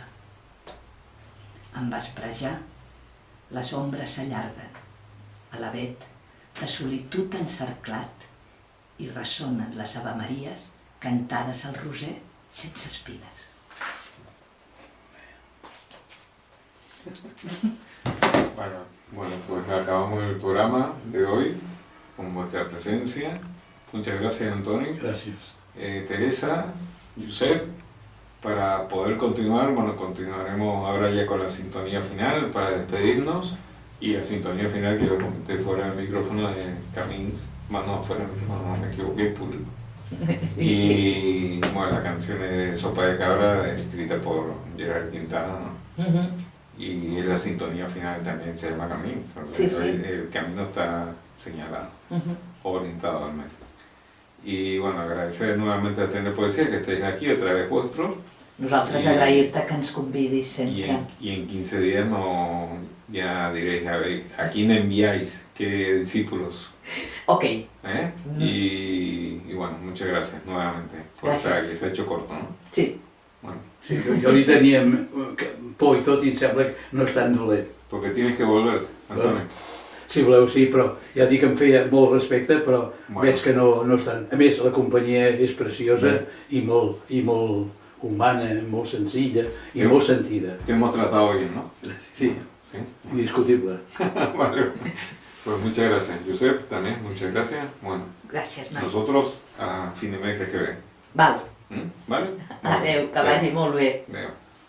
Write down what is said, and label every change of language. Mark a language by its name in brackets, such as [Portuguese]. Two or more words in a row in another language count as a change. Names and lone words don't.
[Catalan] En vesprejar, les ombres s'allarguen, a l'avet de solitud encerclat, i ressonen les avemaries cantades al roser sense espines. [Spanish] Bueno, pues acabamos el programa de hoy con vuestra presencia. Muchas gracias, Antonio. [Catalan] Gràcies. [Spanish] Teresa, Josep, para poder continuar, bueno, continuaremos ahora ya con la sintonía final para despedirnos, y la sintonía final que yo comenté fuera del micrófono de Camins, no, fuera del micrófono, no me equivoqué, público. Sí. Y bueno, la canción es de Sopa de Cabra, escrita por Gerard Quintana, ¿no? Y la sintonía final también se llama Camins, o sea, sí. El camino está señalado, orientado al menos. Y bueno, agradecer nuevamente a Tener Poesía que estéis aquí, otra vez vuestros. [Catalan] Nosaltres agrair-te que ens convidis sempre. [Spanish] Y en 15 días ya diréis a ver a quién enviáis, qué discípulos. Ok. Y bueno, muchas gracias nuevamente por estar aquí. Se ha hecho corto, ¿no? Sí. Bueno. [Catalan] Sí, jo li tenia por i tot i em sembla que no és tan dolent. [Spanish] Porque tienes que volver, Antonio. [Catalan] Si voleu, sí, però ja dic que em feia molt respecte, però veig que no estan. A més, la companyia és preciosa i molt humana, molt senzilla i molt sentida. [Spanish] Te hemos tratado bien, ¿no? Sí, indiscutible. Vale. Pues muchas gracias. Josep, también, muchas gracias. [Catalan] Bueno, gràcies, noi. [Spanish] Nosotros a fin de mes que ven. [Catalan] Val. [Spanish] ¿Vale? [Catalan] Adéu, que vagi molt bé. Adéu.